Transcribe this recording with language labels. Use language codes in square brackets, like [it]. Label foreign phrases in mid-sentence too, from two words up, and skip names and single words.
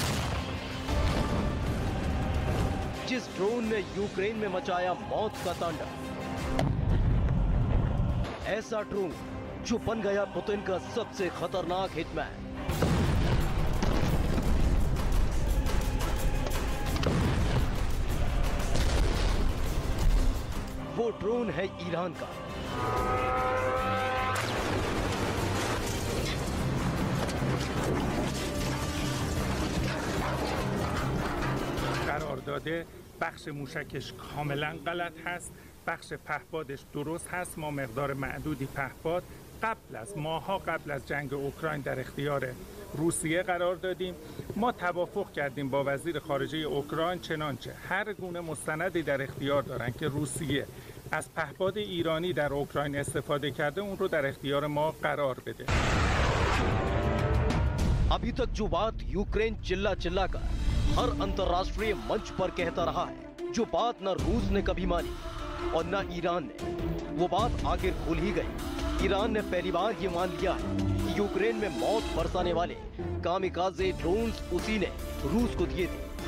[hi] जिस ड्रोन ने यूक्रेन में मचाया मौत का तांडव, ऐसा ड्रोन जो बन गया पुतिन का सबसे खतरनाक हिटमैन। वो ड्रोन है ईरान का। [fa] قرارداد بخش موشکش کاملا غلط هست، بخش پهپادش درست هست. ما مقدار معدودی پهپاد ماها قبل از جنگ اوکراین در اختیار روسیه قرار دادیم. ما توافق کردیم با وزیر خارجه اوکراین چنانچه هر گونه مستندی در اختیار دارن که روسیه از پهپاد ایرانی در اوکراین استفاده کرده اون رو در اختیار ما قرار بده. [hi] अभी तक जो बात यूक्रेन चिल्ला चिल्ला कर हर अंतर्राष्ट्रीय मंच पर कहता रहा है, जो बात न रूस ने कभी मानी और न ईरान ने, वो बात आखिर खुल ही गई। ईरान ने पहली बार ये मान लिया है कि यूक्रेन में मौत बरसाने वाले कामिकाज़े ड्रोन्स उसी ने रूस को दिए थे।